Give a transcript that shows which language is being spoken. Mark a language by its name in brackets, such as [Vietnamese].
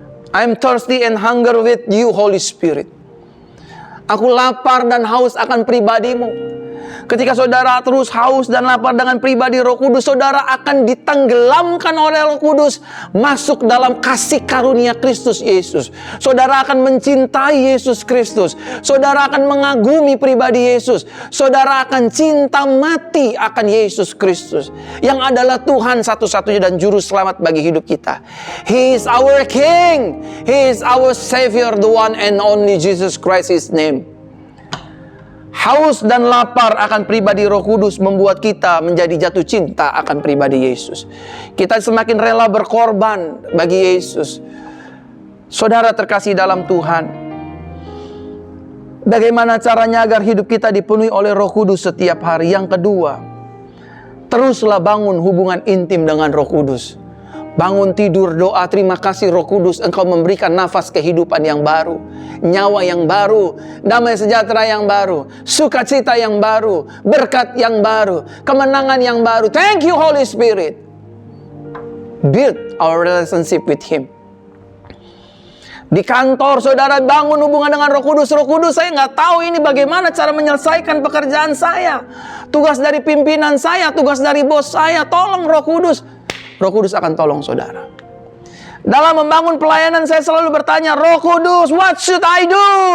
[English] I'm thirsty and hunger with you, Holy Spirit. [Indonesian] Aku lapar dan haus akan pribadimu. Ketika saudara terus haus dan lapar dengan pribadi Roh Kudus, saudara akan ditenggelamkan oleh Roh Kudus masuk dalam kasih karunia Kristus Yesus. Saudara akan mencintai Yesus Kristus. Saudara akan mengagumi pribadi Yesus. Saudara akan cinta mati akan Yesus Kristus, yang adalah Tuhan satu-satunya dan juru selamat bagi hidup kita. [English] He is our King. He is our Savior, the one and only Jesus Christ His name. [Indonesian] Haus dan lapar akan pribadi Roh Kudus membuat kita menjadi jatuh cinta akan pribadi Yesus. Kita semakin rela berkorban bagi Yesus. Saudara terkasih dalam Tuhan, bagaimana caranya agar hidup kita dipenuhi oleh Roh Kudus setiap hari? Yang kedua, teruslah bangun hubungan intim dengan Roh Kudus. Bangun tidur doa, terima kasih Roh Kudus, Engkau memberikan nafas kehidupan yang baru, nyawa yang baru, damai sejahtera yang baru, sukacita yang baru, berkat yang baru, kemenangan yang baru. [English] Thank you, Holy Spirit. Build our relationship with Him. [Indonesian] Di kantor saudara bangun hubungan dengan Roh Kudus. Roh Kudus, saya nggak tahu ini bagaimana cara menyelesaikan pekerjaan saya, tugas dari pimpinan saya, tugas dari bos saya. Tolong Roh Kudus. Roh Kudus akan tolong saudara. Dalam membangun pelayanan saya selalu bertanya, Roh Kudus, [English] what should I do?